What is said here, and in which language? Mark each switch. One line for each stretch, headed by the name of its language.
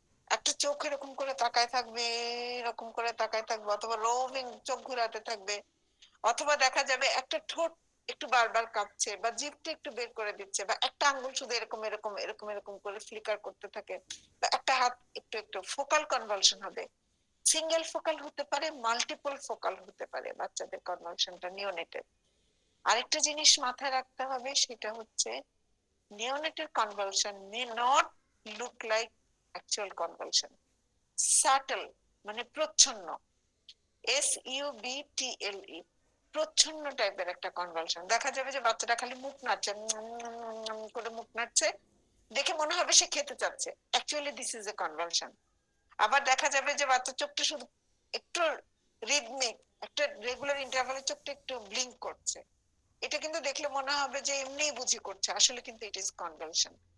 Bangla: একটা চোখ এরকম করে তাকায় থাকবে, এরকম করে তাকায় থাকবে, অথবা রোভিং চোখ ঘুরাতে থাকবে, অথবা দেখা যাবে একটা ঠোঁট একটু বারবার কাঁপছে, বা জিভটা একটু বের করে দিচ্ছে, বা একটা আঙ্গুল শুধু এরকম এরকম এরকম এরকম করে ফ্লিকার করতে থাকে, বা একটা হাত একটু একটু, ফোকাল কনভালশন হবে। সিঙ্গেল ফোকাল হতে পারে, মাল্টিপল ফোকাল হতে পারে বাচ্চাদের কনভালশনটা নিওনেটের। আরেকটা জিনিস মাথায় রাখতে হবে, সেটা হচ্ছে
English: neonatal convulsion may not look like actual convulsion.
Bangla: Subtle মানে প্রচ্ছন্ন, SUBTLE, প্রচ্ছন্ন টাইপের একটা কনভালশন। দেখা যাবে যে বাচ্চাটা খালি মুখ নাড়ছে, করে মুখ নাড়ছে, দেখে মনে হবে সে খেতে চাচ্ছে,
English: Actually this is a convulsion.
Bangla: আবার দেখা যাবে যে বাচ্চার চোখটা শুধু একটু রিদমিক, একটা রেগুলার ইন্টারভালে চোখটা একটু ব্লিঙ্ক করছে, এটা কিন্তু দেখলে মনে হবে যে এমনিই বুঝি করছে, আসলে কিন্তু
English: It is convulsion.